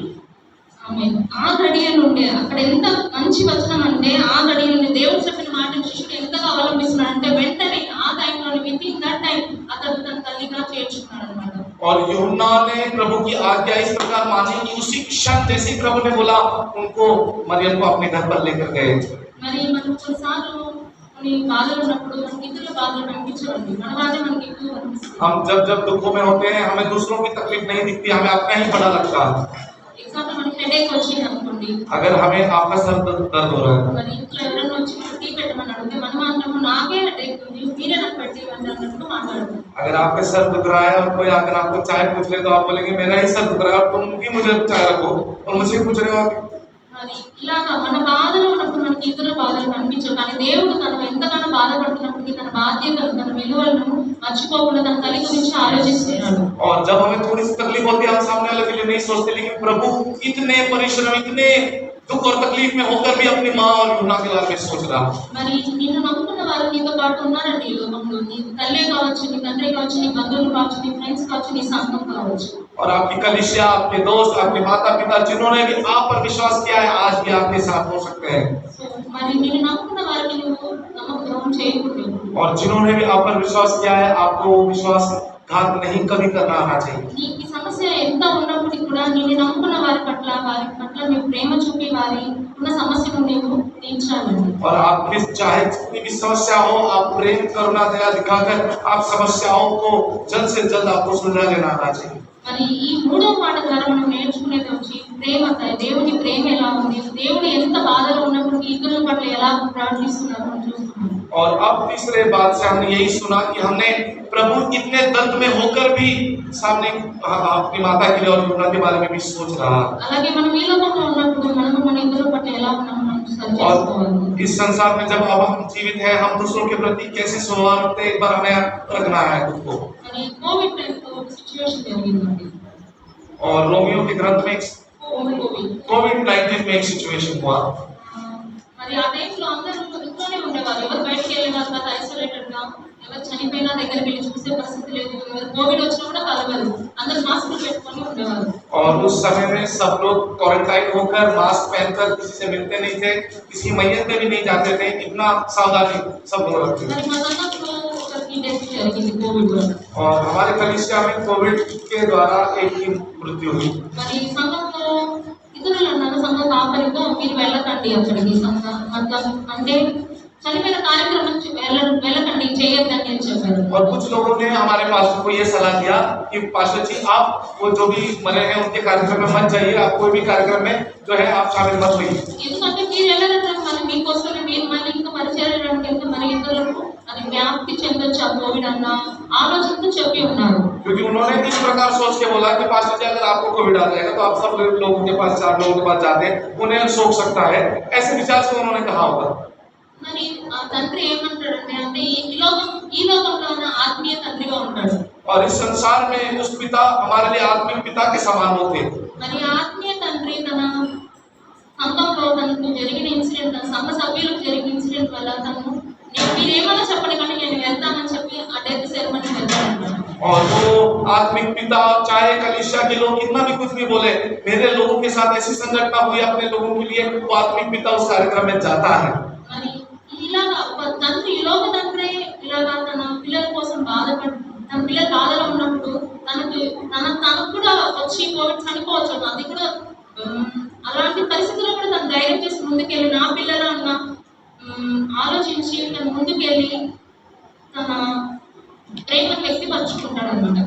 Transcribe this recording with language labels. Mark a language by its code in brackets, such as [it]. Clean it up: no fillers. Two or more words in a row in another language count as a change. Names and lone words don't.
[te] ఆమేన్. ఆ గడియ నుండి అక్కడ ఎంత మంచి వచనం అంటే, ఆ గడియ నుండి దేవుడు చెప్పిన మాటను శిష్యుడు ఎంతగా అవలంబిస్తున్నాడు అంటే వెంటనే ఆ టైంలో [en] within that time [te] అతను తన తల్లిగా చేర్చుకున్నాడు అన్నమాట. [hi] और यूहन्ना ने प्रभु की आज्ञा इस प्रकार मानी कि उसी क्षण जैसे प्रभु ने बोला, उनको मरियम को अपने घर पर लेकर गए। [te] మరి మనం కొన్నిసార్లు కొన్ని బాధలు ఉన్నప్పుడు మనకి ఇతరుల బాధలు కనిపించవండి, మన బాధే మనకి ఎక్కువ కనిపిస్తుంది. [hi] हम जब जब दुखों में होते हैं, हमें दूसरों की तकलीफ नहीं दिखती, हमें अपना ही बड़ा लगता है। [te] ఎగ్జాంపుల్ మనకి హెడేక్ వచ్చింది అనుకోండి, [hi] अगर हमें आपका सर दर्द हो रहा है, [te] మరి ఇంట్లో ఎవరైనా వచ్చి మనకి టీ పెట్టమని అడిగితే మనం మాత్రం నాకే హెడేక్ ఉంది మీరే నాకు పెట్టి అన్నట్టు మాట్లాడతాం. [hi] अगर आपके सर दुख रहा है और कोई आकर आपको चाय पूछ ले, तो आप बोलेंगे मेरा ही सर दुख रहा है और तुम भी मुझे चाय रखो, और मुझे पूछ रहे हो आप। [te] మరి ఇలాగా మన బాధలో ఉన్నప్పుడు మనకి ఇతరుల బాధలు కనిపించవు, కానీ దేవుడు తను ఎంతగానో బాధపడుతున్నప్పటికీ తన బాధ్యతలు తన విలువలను మర్చిపోకుండా తన తల్లి గురించి ఆలోచిస్తున్నాడు. [hi] और जब हमें थोड़ी सी तकलीफ होती है, हम सामने वाले के लिए नहीं सोचते, लेकिन प्रभु इतने परिश्रम, इतने दुख और तकलीफ में होकर भी अपनी माँ और यूहन्ना के बारे में सोच रहा। [te] మరి నిన్ను నమ్ముకున్న వారు నీతో పాటు ఉన్నారండి ఈ లోకంలో. నీ తల్లే కావచ్చు, నీ తండ్రి కావచ్చు, నీ బంధువులు కావచ్చు, నీ ఫ్రెండ్స్ కావచ్చు, నీ సంఘం కావచ్చు. [hi] और आपकी कलीसिया, आपके दोस्त, आपके माता पिता, जिन्होंने भी आप पर विश्वास किया है, आज भी आपके साथ हो सकते हैं। [te] సో మరి నిన్ను నమ్ముకున్న వారికి నువ్వు నమ్మక ద్రోహం చేయకూడదు. [hi] और जिन्होंने भी आप पर विश्वास किया है, आपको वो विश्वासघात नहीं कभी करना आना चाहिए। [te] నీకు ఈ సమస్య ఎంత ఉన్నప్పటికీ కూడా నిన్ను నమ్ముకున్న వారి పట్ల నువ్వు ప్రేమ చూపి వారి ఉన్న సమస్యను నీవు తీర్చాలండి. [hi] और आपकी चाहे जितनी भी समस्या हो, आप प्रेम करुणा दया दिखाकर आप समस्याओं को जल्द से जल्द आपको सुलझा लेना आना चाहिए। [te] మరి ఈ మూడో పాట ద్వారా మనం నేర్చుకునేది వచ్చి ప్రేమ. దేవుని ప్రేమ ఎలా ఉంది, దేవుడు ఎంత బాధలో ఉన్నప్పటికీ ఇతరుల పట్ల ఎలా ప్రార్థిస్తున్నారో మనం చూస్తున్నాం. [hi] और अब तीसरे बात से हमने यही सुना कि हमने प्रभु इतने दर्द में होकर भी सामने अपनी माता के लिए और यूहन्ना के बारे में भी सोच रहा। [te] అలాగే మనం ఈ లోకంలో ఉన్నప్పుడు మనము మన ఇతరుల పట్ల ఎలా ఉన్నామో మనం సరి చేసుకోవాలి. [hi] और इस संसार में जब अब हम जीवित हैं, हम दूसरों के प्रति कैसे स्वभाव रखते हैं, एक बार हमें रखना है खुद को। [te] మరి కోవిడ్ టైంలో సిచ్యువేషన్ జరిగిందండి. [hi] और रोमियो के ग्रंथ में [te] కోవిడ్ [hi] कोविड-19 में एक सिचुएशन हुआ। [te] మరి ఆ టైంలో అందరూ ఇంట్లోనే ఉండేవారు. ఎవరు బయటికి వెళ్ళేవారు కాదు, ఐసోలేటెడ్ గా. ఎవరు చనిపోయినా దగ్గరికి వెళ్ళి చూసే పరిస్థితి లేదు. ఎవరు కోవిడ్ వచ్చినా కూడా కలవరు. అందరూ మాస్కులు పెట్టుకొని ఉండేవారు. [hi] और उस समय में सब लोग क्वारंटाइन होकर मास्क पहनकर किसी से मिलते नहीं थे, किसी मैयत में भी नहीं जाते थे, इतना सावधानी सब लोग रखते थे। [te] మరి మా సంఘంలో ఒకరికి డెత్ జరిగింది కోవిడ్ వల్ల. [hi] और हमारे कलीसिया में कोविड के द्वारा एक की मृत्यु हुई। [te] మరి సంఘంలో ఇతరులు అన్నారు, సంఘ కాపరితో మీరు వెళ్ళకండి అక్కడికి, సంఘ మొత్తం అంటే చనిపోయిన కార్యక్రమం వెళ్ళకండి, చేయొద్దని నేను చెప్పాను. [hi] और कुछ लोगों ने हमारे पास्टर को ये सलाह दिया कि पास्टर जी आप वो जो भी मरे हैं उनके कार्यक्रम में मत जाइए, आप कोई भी कार्यक्रम में जो है आप शामिल मत होइए। [te] ఎందుకంటే మీరు వెళ్ళరంటే మరి మీకోసమే మీరు మళ్ళీ ఇంకా పరిచయం చేయడానికి వెళ్తే మరి ఇతరులకు అది వ్యాప్తి చెందొచ్చు ఆ కోవిడ్ అన్న ఆలోచనతో చెప్పి ఉన్నారు. [hi] क्योंकि उन्होंने इस प्रकार सोच के बोला कि पास्टर जी अगर आपको कोविड आ जाएगा तो आप सब लोगों के पास 4 लोगों के पास जाते हैं, उन्हें सोच सकता है, ऐसे विचार से उन्होंने कहा होगा। [te] మరి ఆ తండ్రి ఏమంటాడంటే అంటే ఈ లోకంలో ఉన్న ఆత్మీయ తండ్రిగా ఉంటాడు. [hi] और इस संसार में उस पिता हमारे लिए आत्मिक पिता के समान होते हैं। [te] మరి ఆత్మీయ తండ్రి తన సంఘంలో తనకు జరిగిన ఇన్సిడెంట్, తన సంఘ సభ్యులకు జరిగిన ఇన్సిడెంట్ వల్ల తను మీరేమన్నా చెప్పండి కానీ నేను వెళ్తానని చెప్పి ఆ [en] death ceremony [te] వెళ్తానన్నాడు. [hi] और वो आत्मिक पिता चाहे कलीसिया के लोग कितना भी कुछ भी बोले, मेरे लोगों के साथ ऐसी संगठन हुई अपने लोगों के लिए, वो आत्मिक पिता उस कार्यक्रम में जाता है। [te] మరి ఇలాగా ఒక తండ్రి, ఈ లోక తండ్రి ఇలాగా తన పిల్లల కోసం బాధపడి తన పిల్లల బాధలో ఉన్నప్పుడు తనకు కూడా వచ్చి కోవిడ్ చనిపోవచ్చు, అది కూడా అలాంటి పరిస్థితుల్లో కూడా తను ధైర్యం చేసి ముందుకెళ్ళి నా పిల్లల అన్న ఆలోచించి తను ముందుకెళ్ళి తన ప్రేమను వ్యక్తిపరచుకుంటాడు అన్నమాట అక్కడ.